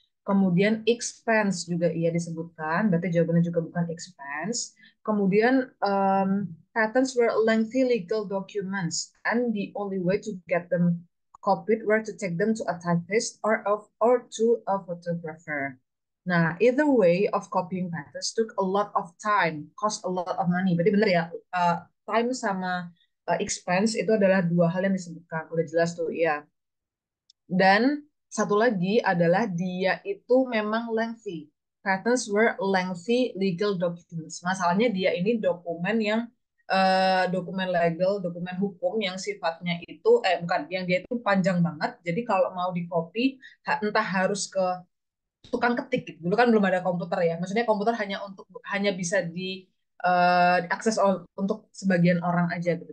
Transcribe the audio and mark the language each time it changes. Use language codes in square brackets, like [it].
[id] Kemudian expense juga iya disebutkan, berarti jawabannya juga bukan expense. Kemudian [en] patents were lengthy legal documents, and the only way to get them copied were to take them to a typist or to a photographer. [id] Nah, [en] either way of copying patents took a lot of time, cost a lot of money. [id] Berarti benar ya, time sama expense itu adalah dua hal yang disebutkan. Udah jelas tuh, ya. Dan satu lagi adalah dia itu memang lengthy. [en] Patents were lengthy legal documents. [id] Masalahnya dia ini dokumen yang dokumen legal, dokumen hukum yang sifatnya itu bukan, yang dia itu panjang banget. Jadi kalau mau di copy entah harus ke tukang ketik gitu. Dulu kan belum ada komputer ya. Maksudnya komputer hanya bisa diakses untuk sebagian orang aja gitu.